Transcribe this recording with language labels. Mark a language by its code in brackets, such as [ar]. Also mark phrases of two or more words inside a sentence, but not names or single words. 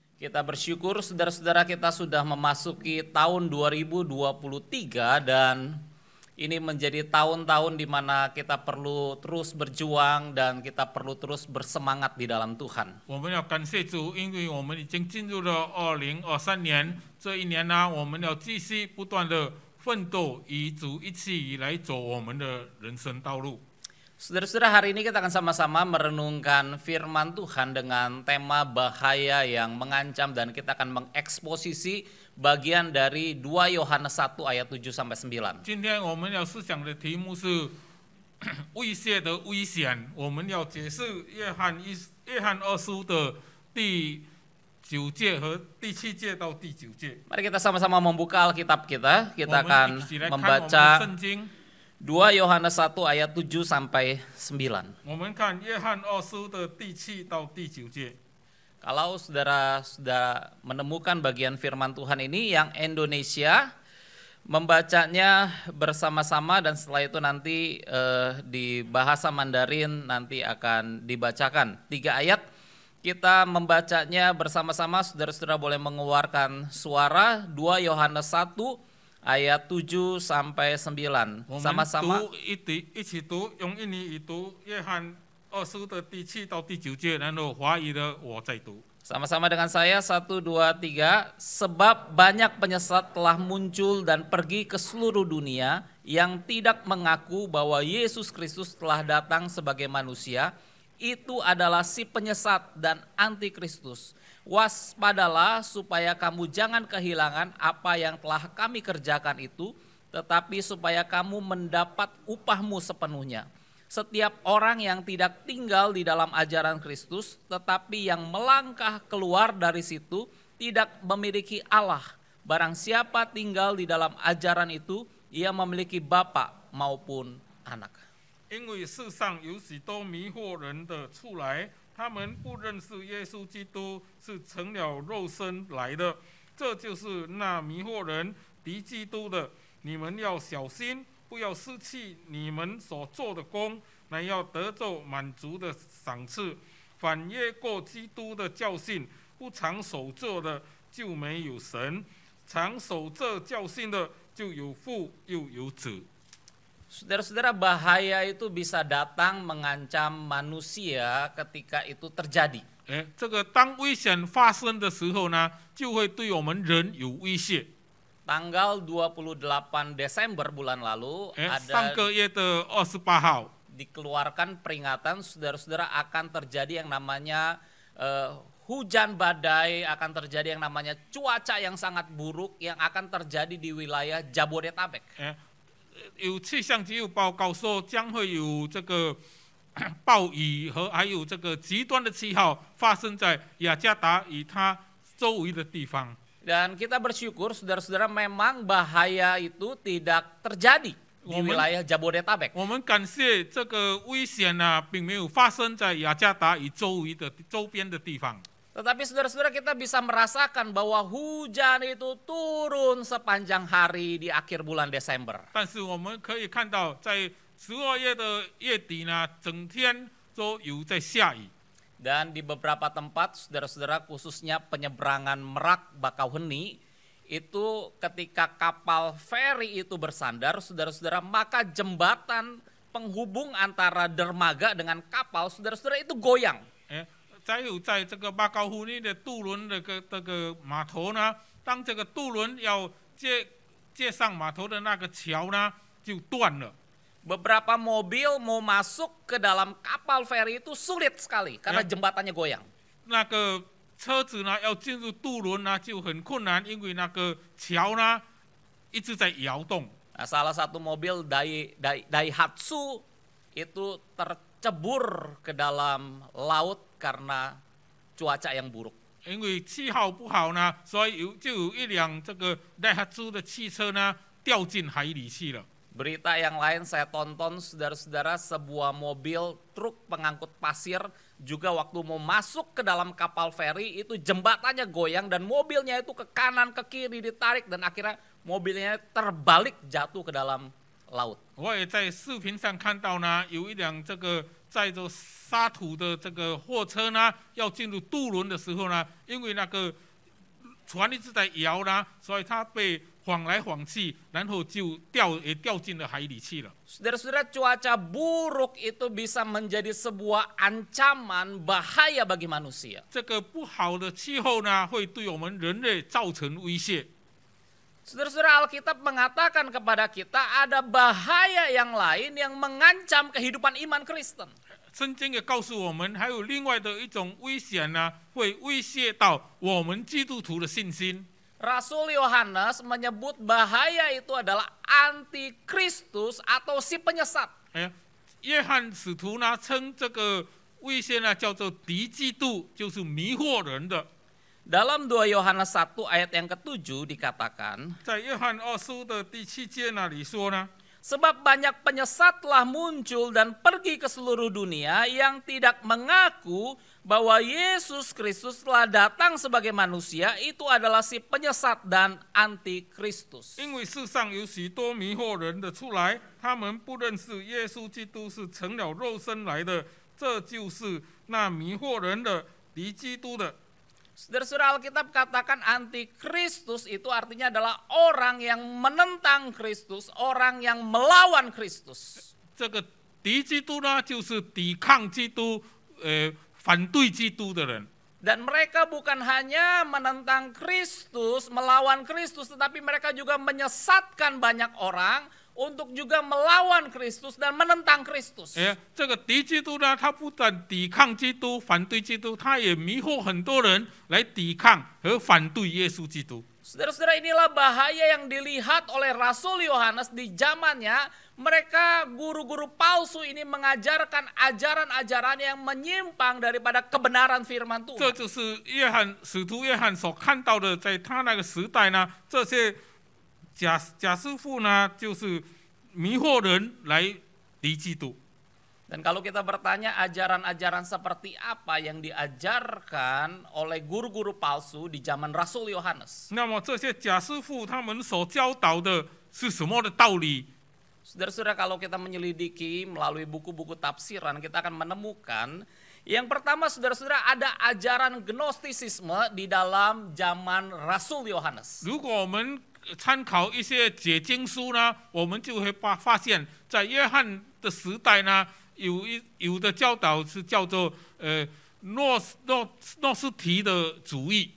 [id] Kita bersyukur saudara-saudara kita sudah memasuki tahun 2023 dan ini menjadi tahun-tahun di mana kita perlu terus berjuang dan kita perlu terus bersemangat di dalam Tuhan. [zh] 我们要感谢主，因为我们已经进入了2023年。这一年呢，我们要继续不断的奋斗，与主一起来走我们的人生道路。 [id] Saudara-saudara, hari ini kita akan sama-sama merenungkan firman Tuhan dengan tema bahaya yang mengancam dan kita akan mengeksposisi bagian dari 2 Yohanes 1 ayat 7 sampai 9. [zh] 今天我们要思想的题目是威胁的危险。我们要解释约翰2书的第9节和第7节到第9节。 [id] Mari kita sama-sama membuka Alkitab kita. Kita [zh] 我们 [id] akan [zh] 一起来看我们的 [id] membaca [zh] 圣经。 [id] 2 Yohanes 1 ayat 7 sampai 9. [zh] 我们看约翰2书的第7到第9节。 [id] Kalau saudara sudah menemukan bagian firman Tuhan ini yang Indonesia, membacanya bersama-sama dan setelah itu nanti di bahasa Mandarin nanti akan dibacakan 3 ayat. Kita membacanya bersama-sama, saudara-saudara boleh mengeluarkan suara. 2 Yohanes 1 ayat 7 sampai 9. [zh] 我们 [id] Sama-sama [zh] 读一起读，用印尼语读约翰2书的第7到第9节，然后华语的我再读。 [id] sama-sama dengan saya 1, 2, 3. Sebab banyak penyesat telah muncul dan pergi ke seluruh dunia yang tidak mengaku bahwa Yesus Kristus telah datang sebagai manusia. Itu adalah si penyesat dan antikristus. Waspadalah supaya kamu jangan kehilangan apa yang telah kami kerjakan itu, tetapi supaya kamu mendapat upahmu sepenuhnya. Setiap orang yang tidak tinggal di dalam ajaran Kristus, tetapi yang melangkah keluar dari situ, tidak memiliki Allah. Barang siapa tinggal di dalam ajaran itu, ia memiliki bapa maupun anak. [zh] 因为世上有许多迷惑人的出来，他们不认识耶稣基督是成了肉身来的，这就是那迷惑人敌基督的。你们要小心，不要失去你们所做的工，乃要得着满足的赏赐。反越过基督的教训，不常守这的，就没有神；常守这教训的，就有父又有子。 [id] Saudara-saudara, bahaya itu bisa datang mengancam manusia ketika itu terjadi. [zh] 这个当危险发生的时候呢，就会对我们人有威胁。 [id] Tanggal 28 Desember bulan lalu [zh] 上 [id] ada [zh] 个月的28号， [id] dikeluarkan peringatan saudara-saudara akan terjadi yang namanya hujan badai, akan terjadi yang namanya cuaca yang sangat buruk yang akan terjadi di wilayah Jabodetabek. [zh] 有气象局有报告说将会有这个暴雨和还有这个极端的气候发生在雅加达与它周围的地方。 [id] Dan kita bersyukur saudara-saudara memang bahaya itu tidak terjadi di wilayah Jabodetabek. [zh] 我们感谢这个危险呢，并没有发生在雅加达与周边的地方。 [id] Tetapi saudara-saudara kita bisa merasakan bahwa hujan itu turun sepanjang hari di akhir bulan Desember. [zh] 但是我们可以看到，在12月的月底呢，整天都有在下雨。 [id] Dan di beberapa tempat saudara-saudara khususnya penyeberangan Merak Bakauheni itu ketika kapal feri itu bersandar saudara-saudara maka jembatan penghubung antara dermaga dengan kapal saudara-saudara itu goyang. [zh] 再有在这个巴高湖内的渡轮的这个码头呢，当这个渡轮要接上码头的那个桥呢，就断了。 [id] Beberapa mobil mau masuk ke dalam kapal feri itu sulit sekali karena jembatannya goyang. [zh] 那个车子呢要进入渡轮呢就很困难，因为那个桥呢一直在摇动。 [id] Nah, salah satu mobil Daihatsu itu tercebur ke dalam laut karena cuaca yang buruk. [zh] 因为气候不好呢，所以就有一辆这个戴哈兹的汽车呢掉进海里去了。 [id] Berita yang lain saya tonton saudara-saudara sebuah mobil truk pengangkut pasir juga waktu mau masuk ke dalam kapal feri itu jembatannya goyang dan mobilnya itu ke kanan ke kiri ditarik dan akhirnya mobilnya terbalik jatuh ke dalam laut. [zh] 我也在视频上看到呢，有一辆这个载着沙土的这个货车呢，要进入渡轮的时候呢，因为那个船一直在摇啦，所以它被晃来晃去，然后就掉进了海里去了。 [id] Saudara-saudara, cuaca buruk itu bisa menjadi sebuah ancaman bahaya bagi manusia. [zh] 这个不好的气候呢，会对我们人类造成威胁。 [id] Saudara-saudara, Alkitab mengatakan kepada kita ada bahaya yang lain yang mengancam kehidupan iman Kristen. [zh] 圣经也告诉我们，还有另外的一种危险呢，会威胁到我们基督徒的信心。 [id] Rasul Yohanes menyebut bahaya itu adalah antikristus atau si penyesat. [zh] 约翰使徒呢称这个威胁呢叫做敌基督，就是迷惑人的。 [id] Dalam 2 Yohanes 1 ayat yang ke-7 dikatakan, [zh] 在约翰2书的第7节那里说呢， [id] sebab banyak penyesat telah muncul dan pergi ke seluruh dunia yang tidak mengaku bahwa Yesus Kristus telah datang sebagai manusia, itu adalah si penyesat dan antikristus. [zh] 因为世上有许多迷惑人的出来，他们不认识耶稣基督是成了肉身来的，这就是那迷惑人的敌基督的。 [id] Saudara-saudara, Alkitab katakan antikristus itu artinya adalah orang yang menentang Kristus, orang yang melawan Kristus. [zh] 这个敌基督呢，就是抵抗基督，反对基督的人。 [id] Dan mereka bukan hanya menentang Kristus, melawan Kristus, tetapi mereka juga menyesatkan banyak orang untuk juga melawan Kristus dan menentang Kristus. [zh] 这个敌基督呢，他不但抵抗基督、反对基督，他也迷惑很多人来抵抗和反对耶稣基督。 [id] Saudara-saudara, inilah bahaya yang dilihat oleh Rasul Yohanes di zamannya. Mereka guru-guru palsu ini mengajarkan ajaran-ajaran yang menyimpang daripada kebenaran firman [zh] 这 [id] Tuhan. [zh] 就是使徒约翰所看到的，在他那个时代呢，这些假师傅呢，就是迷惑人来敌基督。 [id] Dan kalau kita bertanya ajaran-ajaran seperti apa yang diajarkan oleh guru-guru palsu di zaman Rasul Yohanes. [zh] 那么这些假师傅他们所教导的是什么的道理？ [id] Saudara-saudara, kalau kita menyelidiki melalui buku-buku tafsiran, kita akan menemukan yang pertama, saudara-saudara, ada ajaran gnostisisme di dalam zaman Rasul Yohanes. [zh] 如果我们参考一些解经书呢，我们就会发现，在约翰的时代呢，有的教导是叫做诺斯提的主义。